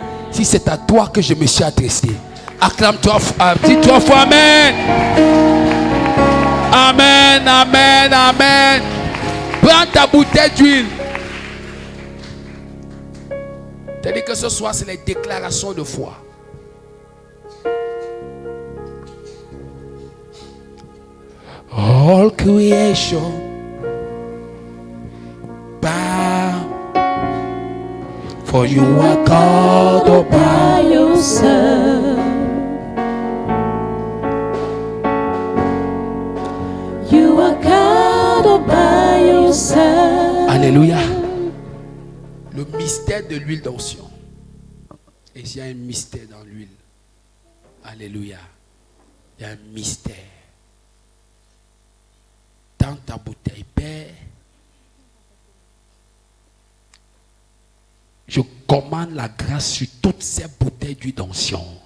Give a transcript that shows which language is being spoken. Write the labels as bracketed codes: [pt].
[fr] Si c'est à toi que je me suis adressé, acclame-toi, dis 3 fois Amen. Amen, amen, amen. Prends ta bouteille d'huile. C'est-à-dire que ce soir, c'est les déclarations de foi. [en] All creation bow, for you are God all by yourself. You are God all by yourself. [fr] Alléluia. Le mystère de l'huile d'onction. Et il y a un mystère dans l'huile. Alléluia. Il y a un mystère. Dans ta bouteille, Père, je commande la grâce sur toutes ces bouteilles d'huile d'onction.